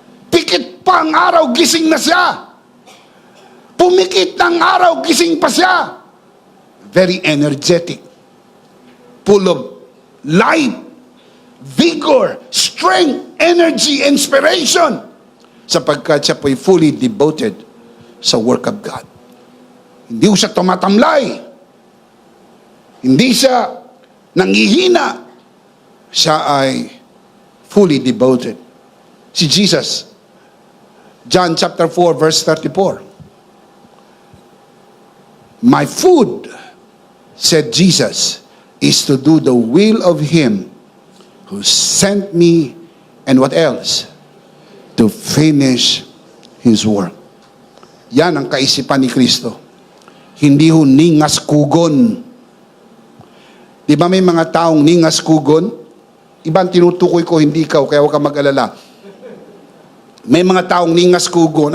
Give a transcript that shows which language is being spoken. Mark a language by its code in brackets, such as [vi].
[tl] Pikit pa ang araw, gising na siya. Pumikit ng araw, gising pa siya. [en] Very energetic. Full of life, vigor, strength, energy, inspiration. [tl] Sapagkat siya po'y [en] fully devoted [tl] sa [en] work of God. [tl] Hindi siya tumatamlay. Hindi siya nangihina. Siya ay [en] fully devoted. [tl] Si Jesus, John chapter 4 verse 34. [en] My food, said Jesus, is to do the will of Him who sent me, and what else? To finish His work. [tl] Yan ang kaisipan ni Kristo. Hindi ho ningas kugon. Di ba may mga taong ningas kugon? Ibang tinutukoy ko, hindi ikaw, kaya huwag ka mag-alala. May mga taong ningas kugon.